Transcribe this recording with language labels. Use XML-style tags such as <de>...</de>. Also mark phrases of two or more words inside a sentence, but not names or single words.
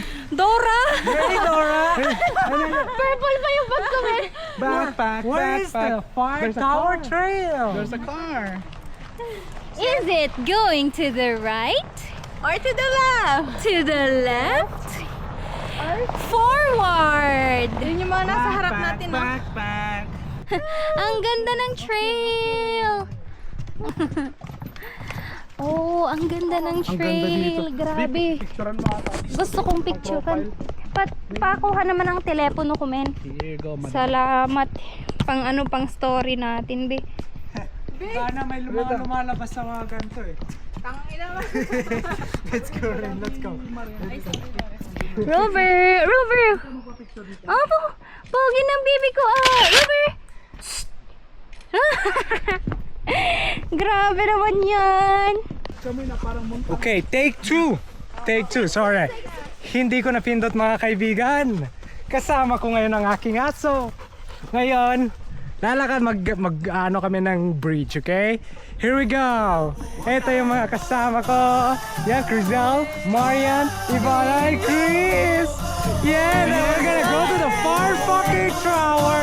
<en>Dora! Hey, Dora!</en> <tl>Purple pa yung bag ko, man.</tl> <en>Backpack, where is the Far Tower Trail? There's a car. Is it going to the right? Or to the left. To the left? Forward!</en> <tl>Yun yung mga nasa harap natin, no?</tl> <en>Backpack.</en> <tl>Ang ganda ng trail! Oh, ang ganda ng trail. Grabe. Picturean mo ata. Gusto kong picturean. Pakuha naman ang telepono ko, men.</tl> <en>Here you go, madam.</en> <tl>Salamat. Pang story natin, be. Sana may lumalabas sa mga ganito eh. Tangina mo.</tl> <en>Let's go rin, let's go. Rover! Rover!</en> <tl>Oh, pogi ng bibi ko. Rover! Grabe naman yan.</tl> <en>Okay, take two. Take two, sorry.</en> <tl>Hindi ko napindot mga kaibigan. Kasama ko ngayon ang aking aso. Ngayon, lalakad ano kami ng bridge, okay?</tl> <en>Here we go.</en> <tl>Ito yung mga kasama ko. Yan, Crisel, Marian, Ivana,</tl> <en>and Chris. Yeah, now we're gonna go to the Far fucking Tower.</en>